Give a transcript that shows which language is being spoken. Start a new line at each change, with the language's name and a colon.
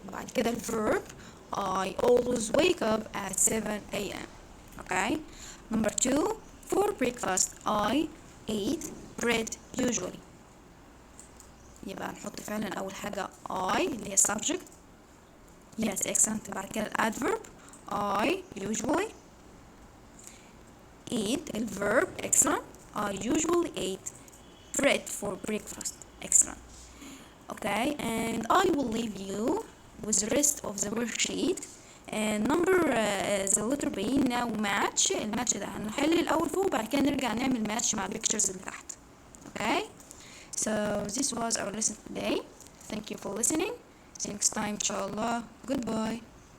Arabic: بعد كده
English: الverb I always wake up at 7 a.m. Okay. Number 2, for breakfast I eat bread usually.
Arabic: يبقى نحط فعلا أول حاجة I اللي هي subject.
English: Yes, excellent.
Arabic: بعد كده
English: الادverb I usually eat الverb. excellent. I usually eat bread for breakfast. excellent. Okay, and I will leave you with the rest of the worksheet. And number the letter B now match.
Arabic: الماتش ده هنحل الأول فوق وبعد كده نرجع نعمل ماتش مع البيكتشرز اللي تحت.
English: Okay, so this was our lesson today. Thank you for listening. See you next time
Arabic: إن شاء الله.
English: Goodbye.